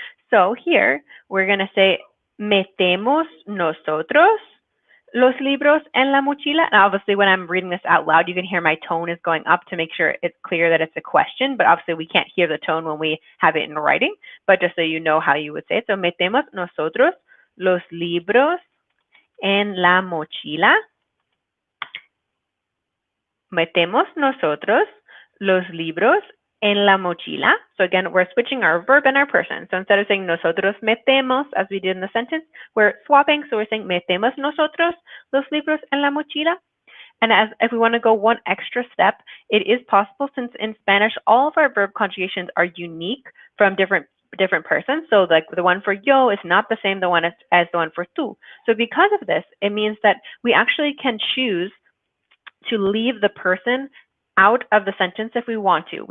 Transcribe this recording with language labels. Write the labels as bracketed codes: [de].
[en] So here we're going to say [es] metemos nosotros los libros en la mochila. [en] And obviously, when I'm reading this out loud, you can hear my tone is going up to make sure it's clear that it's a question. But obviously, we can't hear the tone when we have it in writing. But just so you know how you would say it. [es] So, metemos nosotros los libros en la mochila. Metemos nosotros los libros en la mochila. [en] So again, we're switching our verb and our person. So instead of saying [es] nosotros metemos, [en] as we did in the sentence, we're swapping. So we're saying [es] metemos nosotros los libros en la mochila. [en] And if we want to go one extra step, it is possible, since in Spanish, all of our verb conjugations are unique from different persons. So like the one for yo is not the same the one as the one for tú. So because of this, it means that we actually can choose to leave the person out of the sentence if we want to.